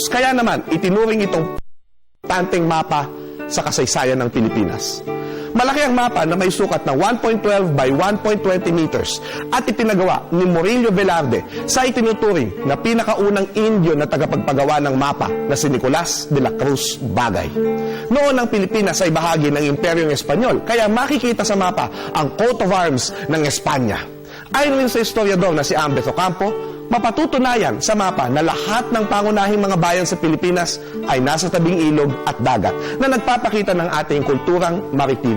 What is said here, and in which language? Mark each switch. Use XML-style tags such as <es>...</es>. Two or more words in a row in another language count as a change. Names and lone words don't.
<tl>Kaya naman, itinuring itong tanteng mapa sa kasaysayan ng Pilipinas. Malaki ang mapa na may sukat na 1.12 by 1.20 meters at ipinagawa ni Murillo Velarde sa itinuturing na pinakaunang Indio na tagapagpagawa ng mapa na si Nicolas de la Cruz Bagay. Noon ang Pilipinas ay bahagi ng Imperyong Espanyol, kaya makikita sa mapa ang</tl> <en>coat of arms</en> <tl>ng Espanya. Ayon rin sa historiador na si Ambeth Ocampo, mapatutunayan sa mapa na lahat ng pangunahing mga bayan sa Pilipinas ay nasa tabing ilog at dagat na nagpapakita ng ating kulturang maritima.</tl>